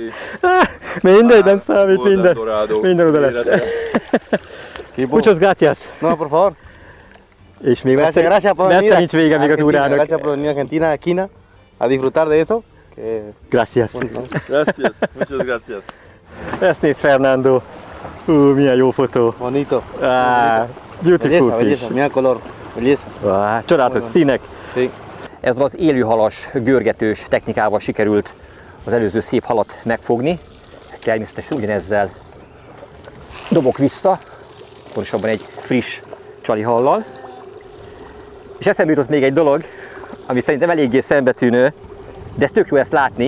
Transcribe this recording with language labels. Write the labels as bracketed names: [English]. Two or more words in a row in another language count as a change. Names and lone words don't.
[Hungarian] Mindegy, nem számít, minden oda lett. [Spanish] Muchas gracias. No, por favor. [Hungarian] És még [Spanish] Gracias por venir. [Hungarian] messze nincs vége még a túrának. [Spanish] Gracias por venir a Argentina, Esquina, a disfrutar de esto. Gracias. Gracias, muchas gracias. [Hungarian] Ezt nézd, Fernando. Milyen jó fotó. [Spanish] Bonito. [English] Beautiful [Spanish] Belleza, [English] fish. [Spanish] belleza, mira el color. Belleza. [Hungarian] Csodálatos színek. [Spanish] Sí. [Hungarian] Ez az élőhalas, görgetős technikával sikerült az előző szép halat megfogni. Természetesen ugyanezzel dobok vissza, pontosabban egy friss csalihallal. És eszembe jutott még egy dolog, ami szerintem eléggé szembetűnő, de ez tök jó ezt látni.